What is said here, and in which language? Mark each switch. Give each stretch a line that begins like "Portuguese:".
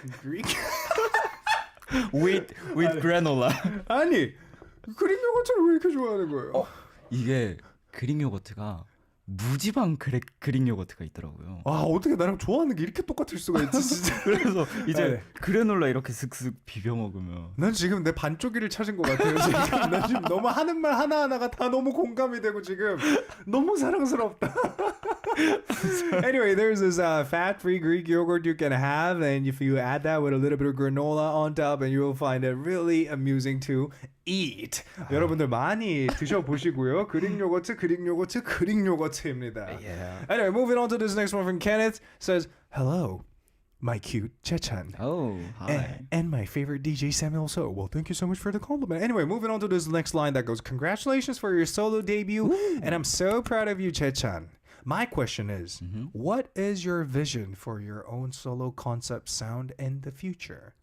English: Greek? with granola.
Korean: 아니 그릭 요거트를 왜 이렇게 좋아하는 거예요? 이게 그릭 요거트가 무지방 그릭 요거트가 있더라고요. 아 어떻게 나랑 좋아하는 게 이렇게 똑같을 수가 있지 진짜. 그래서 이제 네. 그래놀라 이렇게 슥슥 비벼 먹으면 난 지금 내 반쪽이를 찾은 것 같아요. 지금 나 지금 너무 하는 말 하나하나가 다 너무 공감이 되고 지금 너무 사랑스럽다.
English: Anyway, there's this fat-free Greek yogurt you can have, and if you add that with a little bit of granola on top, and you will find it really amusing to eat.
Korean: 여러분들 많이 드셔보시고요. 그릭 요거트입니다.
English: Yeah. Anyway, moving on to this next one from Kenneth. Says, hello, my cute Chaechan. Oh, hi. And my favorite DJ Samuel So. Well, thank you so much for the compliment. Anyway, moving on to this next line that goes, congratulations for your solo debut. And I'm so proud of you, Chaechan. My question is, what is your vision for your own solo concept sound in the future?